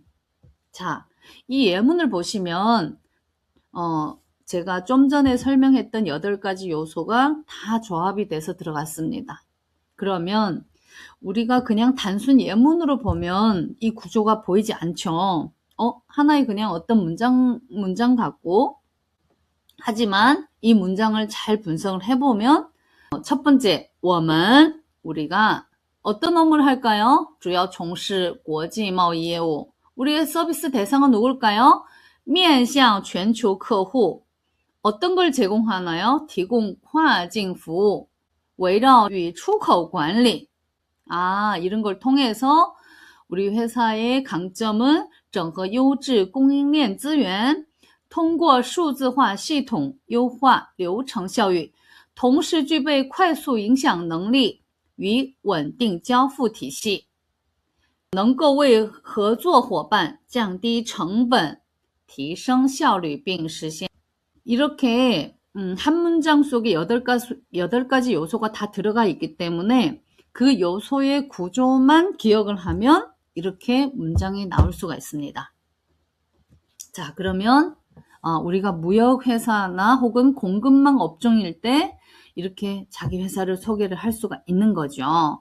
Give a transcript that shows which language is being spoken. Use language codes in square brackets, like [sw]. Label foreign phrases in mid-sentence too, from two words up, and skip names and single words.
[ko] 자, 이 예문을 보시면 제가 좀 전에 설명했던 8가지 요소가 다 조합이 돼서 들어갔습니다. 그러면 우리가 그냥 단순 예문으로 보면 이 구조가 보이지 않죠. 하나의 그냥 어떤 문장 같고, 하지만 이 문장을 잘 분석을 해보면 첫 번째, 我们 우리가 어떤 업무를 할까요? [zh] 主要从事国际贸易业务. [ko] 우리의 서비스 대상은 누굴까요? [zh] 面向全球客户. [ko] 어떤 걸 제공하나요? [zh] 提供跨境服务. 围绕与出口管理. [ko] 이런 걸 통해서 우리 회사의 강점은 [zh] 整合优质供应链资源，通过数字化系统优化流程效率，同时具备快速影响能力与稳定交付体系，能够为合作伙伴降低成本，提升效率并实现. [ko] 이렇게 한 문장 속에 8가지 요소가 다 들어가 있기 때문에 그 요소의 구조만 기억을 하면 이렇게 문장이 나올 수가 있습니다. 자, 그러면 우리가 무역회사나 혹은 공급망 업종일 때 이렇게 자기 회사를 소개를 할 수가 있는 거죠.